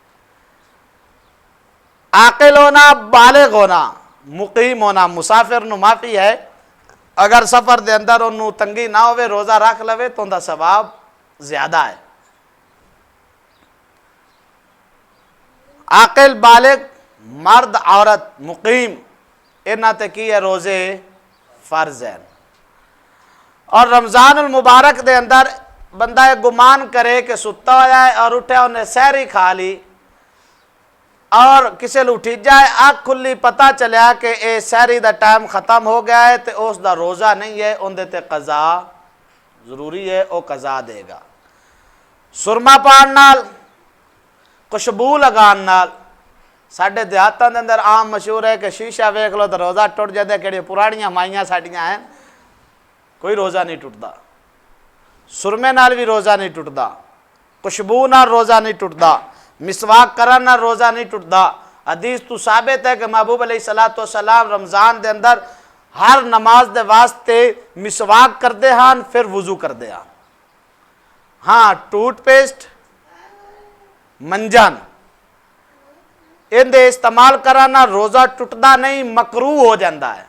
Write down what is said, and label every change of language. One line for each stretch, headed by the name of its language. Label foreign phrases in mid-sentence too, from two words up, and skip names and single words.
Punjabi: عاقل ہونا، بالغ ہونا، مقیم ہونا، مسافر نو معافی ہے، اگر سفر دے اندر انہوں تنگی نہ ہوئے روزہ رکھ لوے تو اندہ ثواب زیادہ ہے۔ عاقل، بالغ، مرد، عورت، مقیم، انہاں تے کی ہے روزے فرض ہیں۔ اور رمضان المبارک دے اندر بندہ گمان کرے کہ ستا ہو جائے اور اٹھے انہیں سحری کھا لی اور کسے اٹھی جائے آنکھ کھلی پتہ چلیا کہ اے سحری دا ٹائم ختم ہو گیا ہے تے اس دا روزہ نہیں ہے، اندے تے قضا ضروری ہے، او قضا دے گا۔ سرما پان نال، خوشبو لگان نال، ساڑھے دیہاتاں دے اندر عام مشہور ہے کہ شیشہ ویکھ لو تو روزہ ٹوٹ جاندے، کہڑی پرانیاں مائیاں ساڑیاں ہیں، کوئی روزہ نہیں ٹوٹدا۔ سرمے نال بھی روزہ نہیں ٹوٹدا، خوشبو نال روزہ نہیں ٹوٹدا، مسواک کرن نال روزہ نہیں ٹوٹدا۔ حدیث تو ثابت ہے کہ محبوب
Arabic: علیہ السلام
Punjabi: رمضان دے اندر ہر نماز دے واسطے مسواک کردے ہاں پھر وضو کردے ہاں۔ ہاں ٹوٹ پیسٹ، منجن ان دے استعمال کرنا روزہ ٹوٹدا نہیں، مکروہ ہو جاندہ ہے۔